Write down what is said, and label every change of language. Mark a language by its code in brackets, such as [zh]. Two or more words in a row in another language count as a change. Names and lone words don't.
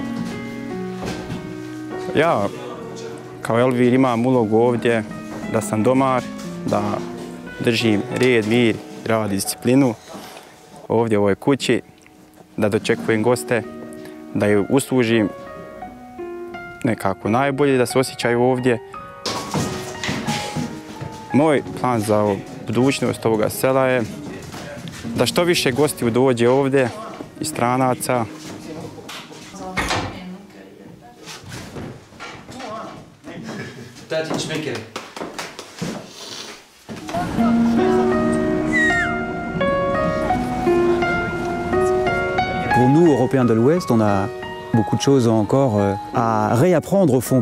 [bs] Ja kao Elvir imam ulogu ovdje da sam domar, da držim red, mir, rad i disciplinu ovdje u ovoj kući, da dočekujem goste, da ih uslužim nekako najbolje, da se osjećaju ovdje. Moj plan za budućnost ovoga sela je da što više gostiju dođe ovdje i stranaca. [fr] Pour nous, Européens de l'Ouest, on a beaucoup de choses encore à réapprendre au fond,